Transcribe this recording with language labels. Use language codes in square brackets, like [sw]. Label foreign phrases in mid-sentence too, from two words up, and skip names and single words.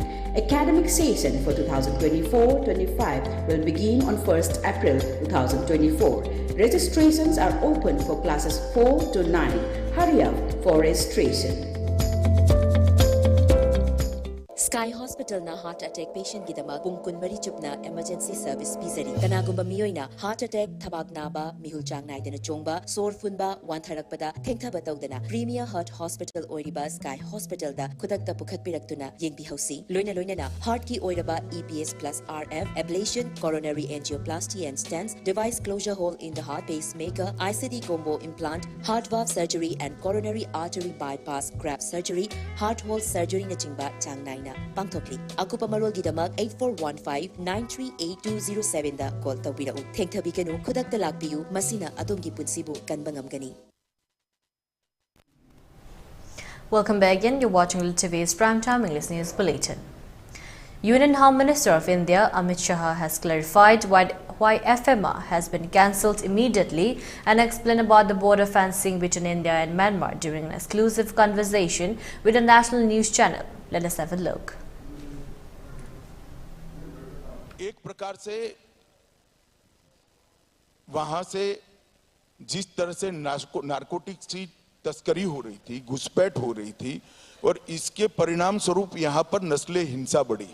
[en] Academic session for 2024-25 will begin on 1st April 2024. Registrations are open for classes 4 to 9. Hurry up for registration. [mni] Sky Hospital na [en] heart attack patient [mni] gidama pung kunmari chupna [en] emergency service [mni] pizari. Kanagumba miyoina [en] heart attack [mni] thabak naba mihul chang naidana chongba sor funba wantharakpada thengthaba tawdana Premier Heart Hospital oiriba Sky Hospital da khudakta pukhat piraktuna yengbi hausi. Loina na heart ki oiraba [en] EPS plus RF ablation, coronary angioplasty and stents, device closure hole in the heart, pacemaker, ICD combo implant, heart valve surgery and coronary artery bypass graft surgery, heart hole surgery [mni] na chingba chang naina pangthokli. Akupa marol gidamak 8415-938207 da call tawbirau. Thengthabi kanu khudakta lakpiyu masina adongi punsibu kanba ngamgani. [en] Welcome back again. You're watching ELITETV's Primetime English News Bulletin. Union Home Minister of India Amit Shah has clarified why FMR has been cancelled immediately and explained about the border fencing between India and Myanmar during an exclusive conversation with a national news channel. Let us have a look. [hi] एक प्रकार से वहां से जिस तरह से नारकोटिक्स की तस्करी हो रही थी, घुसपैठ हो रही थी और इसके परिणाम स्वरूप यहां पर नस्ले हिंसा बढ़ी।